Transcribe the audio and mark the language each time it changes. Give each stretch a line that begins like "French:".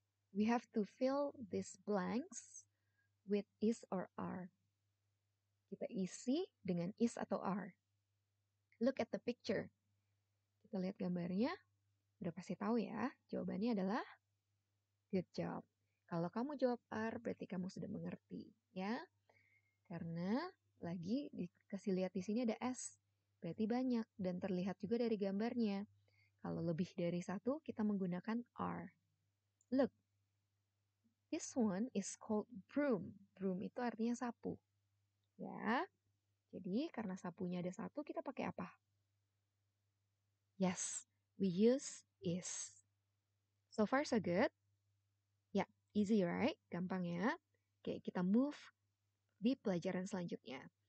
English: We have to fill these blanks with is or are.
Indonesian: Kita isi dengan is atau are.
English: Look at the picture.
Indonesian: Kita lihat gambarnya. Udah pasti tahu ya. Jawabannya adalah
English: good job.
Indonesian: Kalau kamu jawab are, berarti kamu sudah mengerti. Ya. Karena lagi dikasih lihat di sini ada s. Berarti banyak. Dan terlihat juga dari gambarnya. Kalau lebih dari satu, kita menggunakan are.
English: Look. This one is called broom.
Indonesian: Broom itu artinya sapu. Ya. Jadi karena sapunya ada satu, kita pakai apa?
English: Yes, we use is. So far so good?
Indonesian: Ya,
English: easy right?
Indonesian: Gampang ya? Oke, kita move di pelajaran selanjutnya.